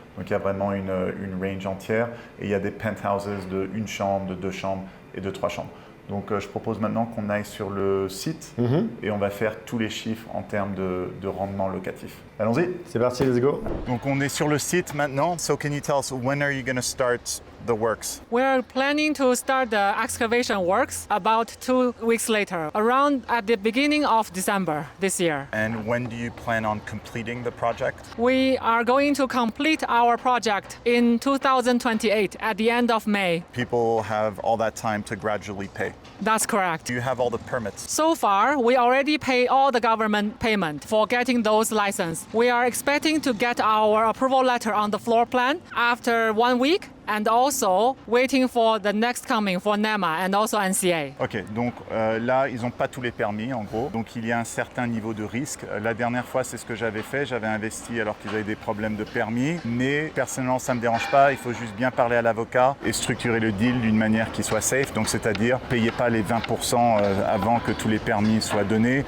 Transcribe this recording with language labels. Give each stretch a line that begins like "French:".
French: Donc il y a vraiment une range entière et il y a des penthouses de 1 chambre, de 2 chambres et de 3 chambres. Donc je propose maintenant qu'on aille sur le site et on va faire tous les chiffres en termes de rendement locatif. Allons-y. C'est parti,
English: let's go.
French: Donc on est sur le site maintenant.
English: So can you tell us when are you going to start the works? We're planning to start the excavation works about 2 weeks later, around at the beginning of December this year. And when do you plan on completing the project? We are going to complete our project in 2028 at the end of May. People have all that time to gradually pay. That's correct. Do you have all the permits? So far, we already pay all the government payment for getting those licenses. We are expecting to get our approval letter on the floor plan after 1 week. And also waiting for the next coming for NEMA and also NCA.
French: Ok, donc là, ils n'ont pas tous les permis en gros. Donc il y a un certain niveau de risque. La dernière fois, c'est ce que j'avais fait. J'avais investi alors qu'ils avaient des problèmes de permis. Mais personnellement, ça ne me dérange pas. Il faut juste bien parler à l'avocat et structurer le deal d'une manière qui soit safe. Donc c'est-à-dire, payez pas les 20% avant que tous les permis soient donnés.